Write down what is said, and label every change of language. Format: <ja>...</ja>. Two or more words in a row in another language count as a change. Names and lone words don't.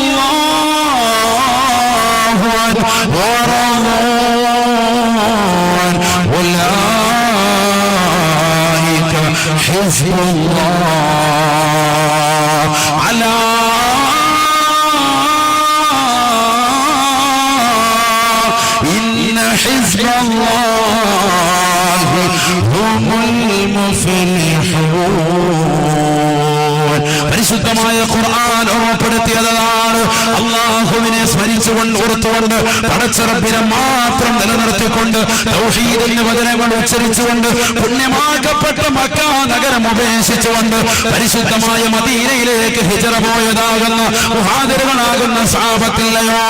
<ar>الله عنهم ورضوا عنه حزب الله على إن حزب الله هم المفلحون.</ar> <ml>പരിശുദ്ധമായ ഖുർആൻ ഓർമ്മപ്പെടുത്തിയതാണ്. അല്ലാഹുവിനെ സ്മരിച്ചുകൊണ്ട് ഓർത്തുകൊണ്ട് പടച്ചറബിനെ മാത്രം നിലനിർത്തിക്കൊണ്ട് തൗഹീദിന്റെ വചനങ്ങൾ ഉച്ചരിച്ചുകൊണ്ട് പുണ്യമാക്കപ്പെട്ട മക്ക നഗരം ഉപേക്ഷിച്ചുകൊണ്ട് പരിശുദ്ധമായ മദീനയിലേക്ക് ഹിജറ പോയതാകുന്ന മുഹാജിറുകളാകുന്ന സ്വഹാബത്തില്ലയോ?</ml>